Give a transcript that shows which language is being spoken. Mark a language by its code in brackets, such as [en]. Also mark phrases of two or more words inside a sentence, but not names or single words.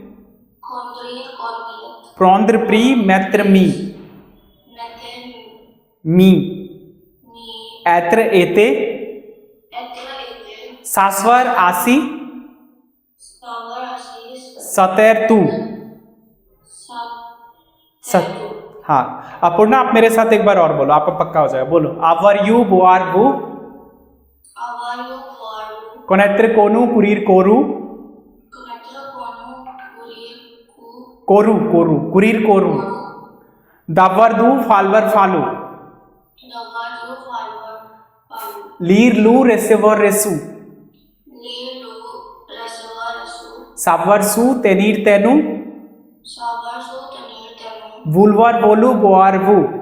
[hi] प्रौंद्र प्री मैत्र मी, ऐत्र एते, सास्वर आसी, सतैर तू, हाँ। अपूर्णा आप मेरे साथ एक बार और बोलो, आपका पक्का हो जाएगा। बोलो, आवर यू बुआर बू, कोनेत्र कोनु कुरीर कोरू, कोरू कोरू कुरीर कोरू, दावर दू फालवर फालू, लीर लू रेसेवर रेसू, सावर सू तेनीर तेनु, वुलवर बोलू बोआर वू,